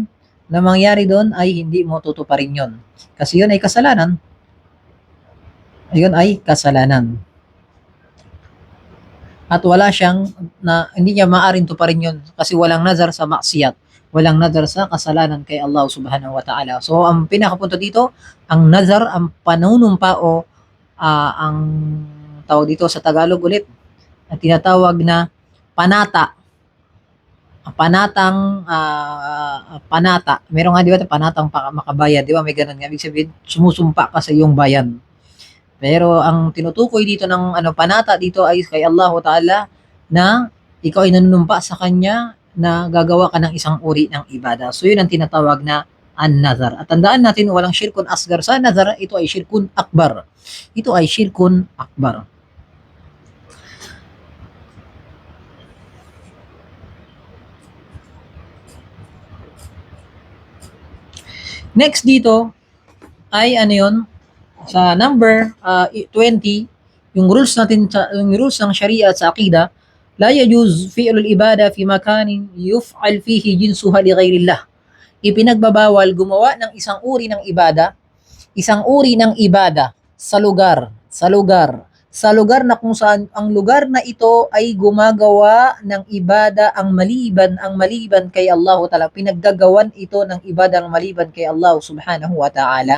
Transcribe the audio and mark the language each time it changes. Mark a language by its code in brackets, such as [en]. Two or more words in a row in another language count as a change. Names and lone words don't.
[tl] Na mangyari doon ay hindi mo tutuparin yun. Kasi yun ay kasalanan. Yun ay kasalanan. At wala siyang, hindi niya maaring tuparin yun kasi walang nazar sa maksiyat. Walang nazar sa kasalanan kay Allah [ar] سبحانه وتعالى. [tl] So, ang pinakapunto dito, ang nazar, ang panunumpa o ang tawag dito sa Tagalog ulit, na tinatawag na panata. Panata. Meron nga, di ba, panatang makabayan. Di ba, may ganun nga. Ibig sabihin, sumusumpa ka sa iyong bayan. Pero ang tinutukoy dito ng panata dito ay kay Allah Ta'ala na ikaw ay nanunumpa sa Kanya na gagawa ka ng isang uri ng ibada. So yun ang tinatawag na an-nazar. At tandaan natin, walang [ar] شرك أصغر [tl] sa nazar, ito ay [ar] شرك أكبر. [tl] Ito ay [ar] شرك أكبر. [tl] Next dito ay yun, sa number 20, yung rules natin, yung rules ng Sharia at sa Aqida, [ar] لا يجوز فعل العبادة في مكان يفعل فيه جنسها لغير الله. [tl] Ipinagbabawal gumawa ng isang uri ng ibada sa lugar na kung saan ang lugar na ito ay gumagawa ng ibada ang maliban kay Allah Ta'ala. Pinaggagawan ito ng ibada ang maliban kay Allah [ar] سبحانه وتعالى.